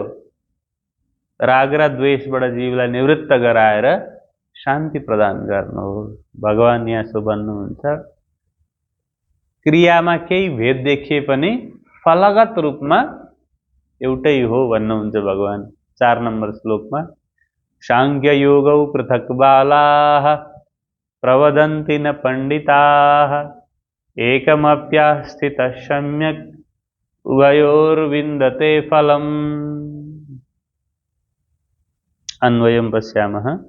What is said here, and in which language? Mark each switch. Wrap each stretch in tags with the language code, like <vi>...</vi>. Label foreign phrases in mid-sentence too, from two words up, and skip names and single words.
<ne>राग र द्वेषबाट जीवलाई निवृत्त गराएर शान्ति प्रदान गर्नु हो। भगवान यहाँ सो भन्नुहुन्छ। क्रियामा केही भेद देखिए पनि फलगत रूपमा एउटै हो भन्नुहुन्छ भगवान 4 नम्बर श्लोकमा।</ne> <sa>सांख्य योगौ पृथक बालाः प्रवदन्ति न पंडिताः एकमप्यास्थितः सम्यक् उभयोर्विन्दते फलम्। अन्वयं पश्यामः।</sa>